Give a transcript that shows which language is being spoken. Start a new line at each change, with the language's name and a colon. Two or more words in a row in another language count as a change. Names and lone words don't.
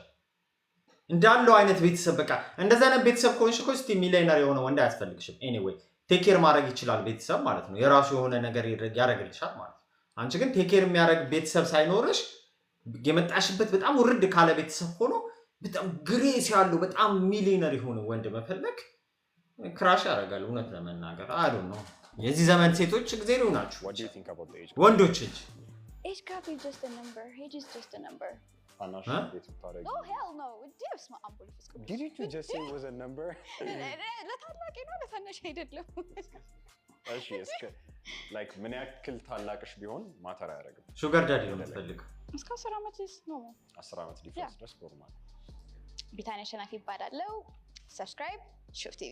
Amharic: እንዳለው አይነት ቤተሰብ በቃ እንደዛ አይነት ቤተሰብ ኮንሽ እኮ እስቲ ሚሊዮነር የሆነ ወንድ አያስፈልግሽም።
English: anyway take care
Amharic: ማድረግ ይችላል ቤተሰብ ማለት ነው። የራሱ የሆነ ነገር ያደርግልሻል ማለት ነው። አንቺ ግን
English: take care
Amharic: የሚያደርግ ቤተሰብ ሳይኖርሽ የመጣሽበት በጣም ውርድ ካለ ቤተሰብ ሆኖ በጣም ግሬስ ያለው በጣም ሚሊዮነር የሆነ ወንድ መፈለግ ክራሽ ያደርጋል። እውነት ለመናገር
English: I don't know
Amharic: የዚህ ዘመን ሴቶች እግዚአብሔር ይሁናችሁ ወንዶች እንጂ
English: age gap is just a number. Age is just a number.
Amharic: ታናሽ ቤት ታረጊ?
English: Oh hell no. Dips ma ambul ፍስኩ. Did you just say it was a number?
Amharic: ለታላቅ ነው ለታናሽ አይደለም። እሺ እስከ ላይክ ምን ያክል ታላቅሽ ቢሆን ማተር አያደርግም።
English: sugar daddy
Amharic: ነው የምትፈልገው? እስከ 10 ዓመት ነው። 10 ዓመት ዲፍረንስ ድረስ ኖርማል። ቢታንያ ሸናፊ ይባላል። ሰብስክራይብ ሹፍ ቲቪ።